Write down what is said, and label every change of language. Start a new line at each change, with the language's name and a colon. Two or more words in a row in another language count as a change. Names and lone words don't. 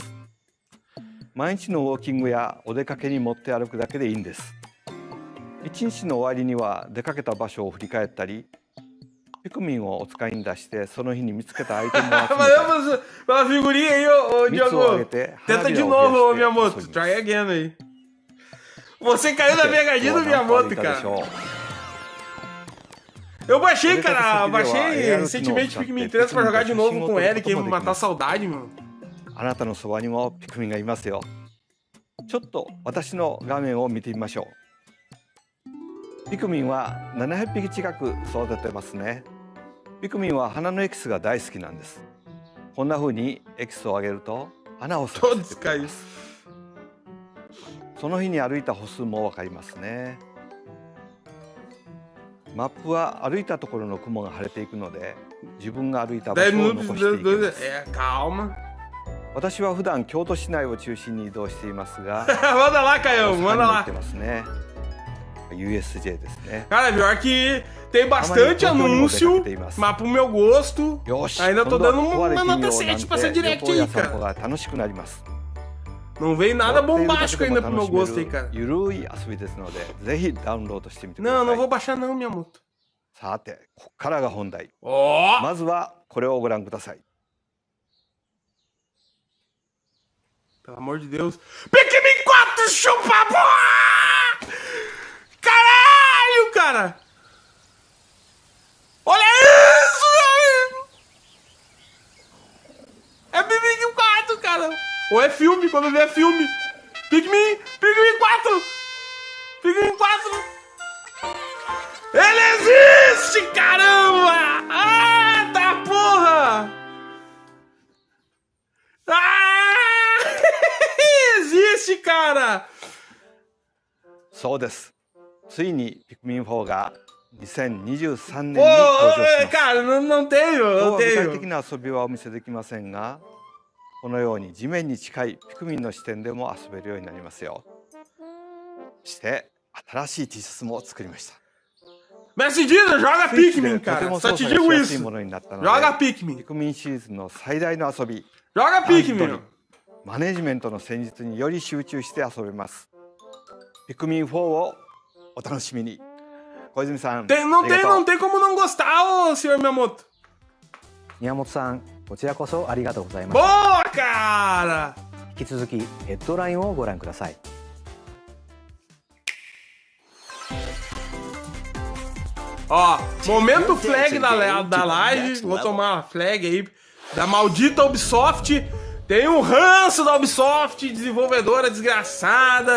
Japanese: 毎日のウォーキングやお出かけに持って歩くだけでいいんです。一日の終わりには出かけた場所を振り返ったり、ピクミンをお使いに出してその日に見つけたアイテムを集めたり、蜜をあげて花火を増やして遊びます。
Portuguese: Você caiu na pegadinha do Miyamoto, cara. Eu baixei, cara. Baixei recentemente Pikmin 3 pra jogar de novo com o Eric e matar a saudade, mano.
Japanese: あなたのそばにもピクミンがいますよ。ちょっと私の画面を見てみましょう。ピクミンは700匹近く育ててますね。ピクミンは花のエキスが大好きなんです。こんな風にエキスをあげると花を咲かせてくれます。その日に歩いた歩数もわかりますね。マップは歩いたところの雲が晴れていくので、自分が歩いた場所を残していきます。私は普段京都市内を中心に移動していますが、
Portuguese: manda lá, Caio, manda lá.
Japanese: USJ ですね。
Portuguese: Cara, pior que tem bastante anúncio, mas pro meu gosto, ainda tô dando uma nota 7 pra essa direct aí, cara. Não veio nada bombástico ainda pro meu gosto aí, cara. Não, não vou baixar não, Miyamoto.
Japanese: さて、ここからが本題。まずはこれをご覧ください。
Portuguese: Pelo amor de Deus. Pikmin 4 chupa porra! Caralho, cara! Olha isso, velho! É Pikmin 4, cara! Ou é filme, quando vê é filme. Pikmin 4! Pikmin 4! Ele existe, caramba! Ah, tá porra! Ah! Existe, cara!
Japanese: そうです。ついにピクミン4が2023年に登場します。
Portuguese: Cara, não tenho, não tenho.
Japanese: 具体的な遊びはお見せできませんが、このように地面に近いピクミンの視点でも遊べるようになりますよ。そして新しい T シャツも作りました。
Portuguese: Mestre Dida, joga Pikmin, cara. Só te digo isso. Joga Pikmin. Joga Pikmin.
Japanese: マネジメントの戦術により集中して遊べます。ピクミン4をお楽しみに。小泉さん、
Portuguese: não tem como não gostar, ô senhor Miyamoto.
Japanese: 宮本さん、こちらこそありがとうございます。
Portuguese: Boa, cara!
Japanese: 引き続きヘッドラインをご覧ください。
Portuguese: Ó, momento flag da live. Vou tomar a flag aí da maldita Ubisoft. Tem o ranço da Ubisoft, desenvolvedora desgraçada.